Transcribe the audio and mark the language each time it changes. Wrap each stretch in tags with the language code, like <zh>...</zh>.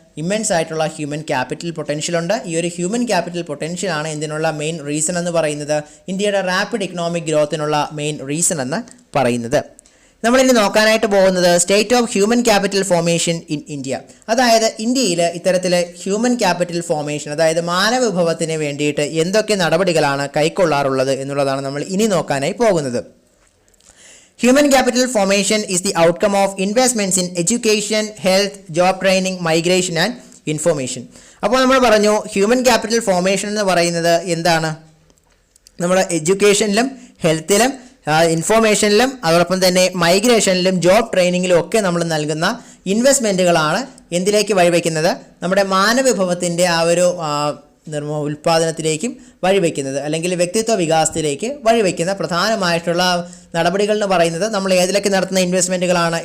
<ml>Immense ആയിട്ടുള്ള human capital potential ഉണ്ട്. ഈ ഒരു ഹ്യൂമൻ ക്യാപിറ്റൽ പൊട്ടൻഷ്യൽ ആണ് എന്തിനുള്ള മെയിൻ റീസൺ എന്ന് പറയുന്നത്, ഇന്ത്യയുടെ റാപ്പിഡ് ഇക്കണോമിക് ഗ്രോത്തിനുള്ള മെയിൻ റീസൺ എന്ന് പറയുന്നത്. നമ്മളിനി നോക്കാനായിട്ട് പോകുന്നത് state of human capital formation in India. അതായത് ഇന്ത്യയിൽ ഇത്തരത്തിൽ ഹ്യൂമൻ ക്യാപിറ്റൽ ഫോർമേഷൻ, അതായത് മാനവ വിഭവത്തിന് വേണ്ടിയിട്ട് എന്തൊക്കെ നടപടികളാണ് കൈക്കൊള്ളാറുള്ളത് എന്നുള്ളതാണ് നമ്മൾ ഇനി നോക്കാനായി പോകുന്നത്.</ml> <en>Human capital formation is the outcome of investments in education, health, job training, migration and information.</en> <ml>അപ്പോൾ നമ്മൾ പറഞ്ഞു ഹ്യൂമൻ ക്യാപിറ്റൽ ഫോർമേഷൻ എന്ന് പറയുന്നത് എന്താണ്? നമ്മൾ എഡ്യൂക്കേഷനിലും ഹെൽത്തിലും ഇൻഫോർമേഷനിലും അതോടൊപ്പം തന്നെ മൈഗ്രേഷനിലും ജോബ് ട്രെയിനിങ്ങിലും ഒക്കെ നമ്മൾ നൽകുന്ന ഇൻവെസ്റ്റ്മെൻറ്റുകളാണ് എന്തിലേക്ക് വഴിവെക്കുന്നത്? നമ്മുടെ മാനവവിഭവത്തിൻ്റെ ആ ഒരു ഉൽപ്പാദനത്തിലേക്കും വഴിവെക്കുന്നത് അല്ലെങ്കിൽ വ്യക്തിത്വ വികാസത്തിലേക്ക് വഴിവെക്കുന്ന പ്രധാനമായിട്ടുള്ള നടപടികൾ എന്ന് പറയുന്നത് നമ്മൾ ഏതിലൊക്കെ നടത്തുന്ന ഇൻവെസ്റ്റ്മെൻറ്റുകളാണ്?</ml>